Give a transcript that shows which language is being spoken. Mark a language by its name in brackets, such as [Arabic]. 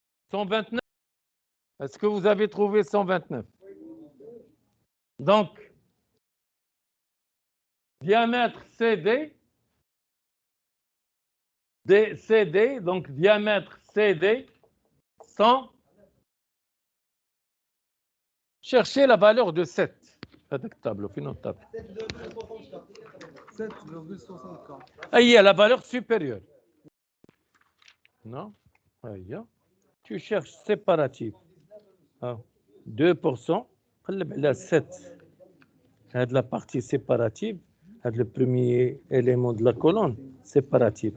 [French] 129? Est-ce que vous avez trouvé 129? Donc, diamètre CD, CD, donc diamètre CD, 100. Cherchez la valeur de 7. [Arabic] هذاك الطابلو فين الطابلو؟ [French] 7,64. [Arabic] هي [French] la valeur supérieure. Non? Tu cherches séparatif. [Arabic] 2%. قلب على 7. هذه [French] la partie séparative. [Arabic] هذا [French] le premier élément de la colonne séparative.